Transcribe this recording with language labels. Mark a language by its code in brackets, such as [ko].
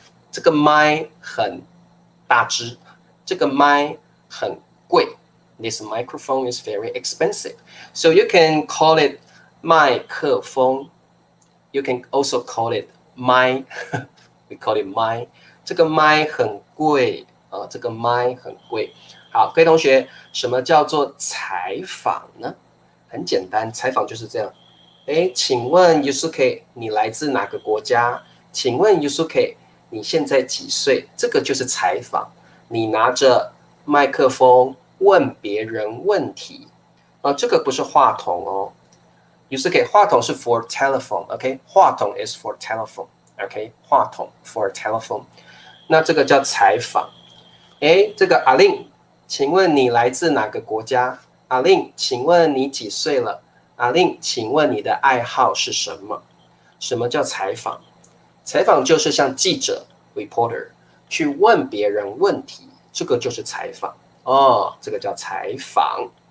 [zh] 这个麦很大只，这个麦很贵。 [en] This microphone is very expensive. So you can call it 麦克风 You can also call it 麦We call it 麦 [zh] 这个麦很贵这个麦很贵。好，各位同学，什么叫做采访呢？很简单，采访就是这样。请问 Yusuke 你来自哪个国家？请问 Yusuke 你现在几岁？这个就是采访。你拿着麦克风问别人问题，这个不是话筒哦。 [en] OK， [zh] 话筒是 [en] for telephone，OK， 话筒 is for telephone，OK， 话筒 for telephone。 [zh] 那这个叫采访。这个阿令，请问你来自哪个国家？阿令，请问你几岁了？阿令，请问你的爱好是什么？什么叫采访？采访就是像记者 reporter 去问别人问题，这个就是采访哦，这个叫采访。